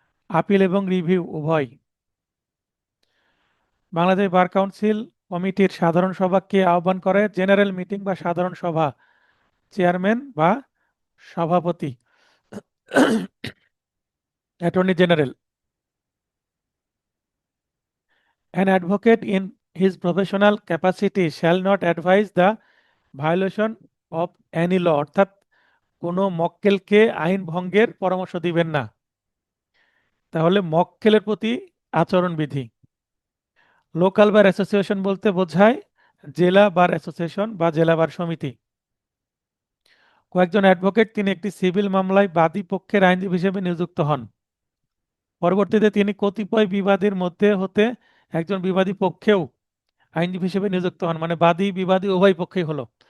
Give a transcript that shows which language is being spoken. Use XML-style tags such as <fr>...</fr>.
<bn>Appeal এবং review উভয়। Bangladesh bar council কমিটির সাধারণ সভা কে আহ্বান করে? জেনারেল মিটিং বা সাধারণ সভা, চেয়ারম্যান বা সভাপতি, attorney general.</bn> <en>An advocate in his professional capacity shall not advise the violation of any law,</en> <bn>অর্থাৎ কোনো মক্কেলকে আইন ভঙ্গের পরামর্শ দিবেন না। তাহলে মক্কেলের প্রতি আচরণবিধি। লোকাল বার অ্যাসোসিয়েশন বলতে বোঝায় জেলা বার অ্যাসোসিয়েশন বা জেলা বার সমিতি। কয়েকজন অ্যাডভোকেট তিনি একটি সিভিল মামলায় বাদী পক্ষের আইনজীবী হিসেবে নিযুক্ত হন। পরবর্তীতে তিনি কতিপয় বিবাদের মধ্যে হতে একজন বিবাদী পক্ষেও আইনজীবী হিসেবে নিযুক্ত হন, মানে বাদী বিবাদী উভয় পক্ষেই হলো।</bn>